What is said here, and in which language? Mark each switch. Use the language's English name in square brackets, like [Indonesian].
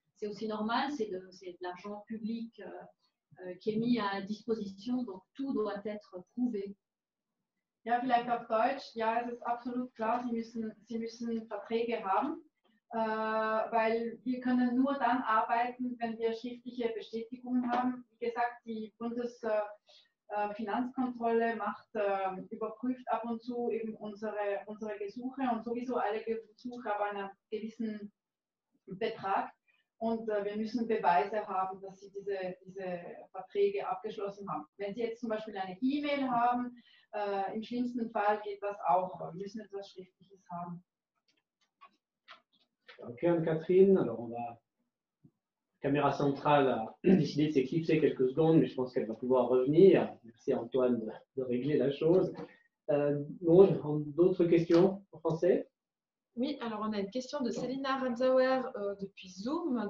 [French] C'est aussi normal, c'est de l'argent public qui est mis à disposition, donc tout doit être prouvé. [German] Ja, vielleicht auf Deutsch. Ja, es ist absolut klar, Sie müssen Verträge haben, weil wir können nur dann arbeiten, wenn wir schriftliche Bestätigungen haben. Wie gesagt, die Bundesfinanzkontrolle überprüft ab und zu eben unsere Gesuche und sowieso alle Gesuche ab einem gewissen Betrag. Und wir müssen Beweise haben, dass Sie diese Verträge abgeschlossen haben. Wenn Sie jetzt zum Beispiel eine E-Mail haben, im schlimmsten Fall geht das auch. Wir müssen etwas Schriftliches haben. [French] Ok, Anne-Catherine. Alors, la caméra centrale a décidé de s'éclipser quelques secondes, mais je pense qu'elle va pouvoir revenir. Merci à Antoine de régler la chose. D'autres questions en français? Oui, alors on a une question de Célina Ranzauer depuis Zoom.